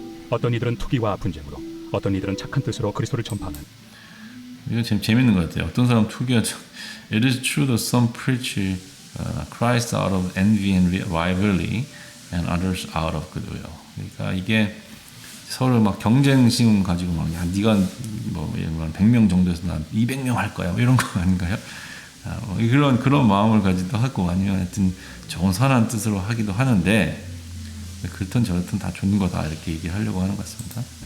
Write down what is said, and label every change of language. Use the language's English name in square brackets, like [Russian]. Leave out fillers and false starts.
[Korean] 어떤 이들은 투기와 분쟁으로, 어떤 이들은 착한 뜻으로 그리스도를 전파하는. 이거 참 재밌는 것 같아요. 어떤 사람 투기하죠. [English] It is true that some preach Christ out of envy and rivalry, and others out of goodwill. [Korean] 그러니까 이게 서로 막 경쟁심 가지고 막, 야, 네가 뭐 100명 정도에서 난 200명 할 거야. 뭐 이런 거 아닌가요? 그런 마음을 가지도 하고, 아니면 하여튼 좋은 선한 뜻으로 하기도 하는데, 그렇든 저렇든 다 좋은 거다 이렇게 얘기하려고 하는 것 같습니다.